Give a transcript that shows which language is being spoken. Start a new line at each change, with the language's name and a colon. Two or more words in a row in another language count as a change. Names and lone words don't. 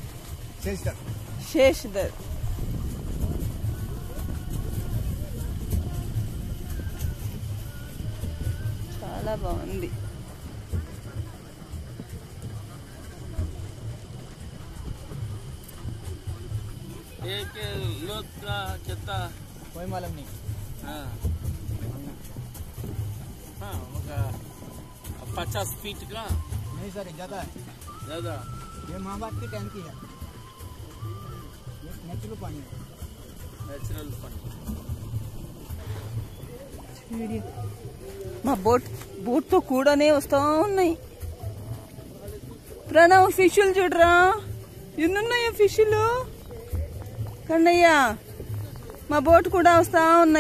Hindi: शेषधर.
Telugu: చాలా బాగుంది.
Hindi: एक लोग का कितना कोई मालूम नहीं. हाँ 50 फीट का नहीं सर, ज्यादा है. ये महाभारत की टैंकी है. नेचुरल पानी है.
Telugu: మా బోట్ తో కూడానే వస్తా ఉన్నాయి. ప్రణవ్ ఫిష్లు చూడరా ఎన్నున్నాయో ఫిష్లు. కన్నయ్య మా బోట్ కూడా వస్తా ఉన్నాయి.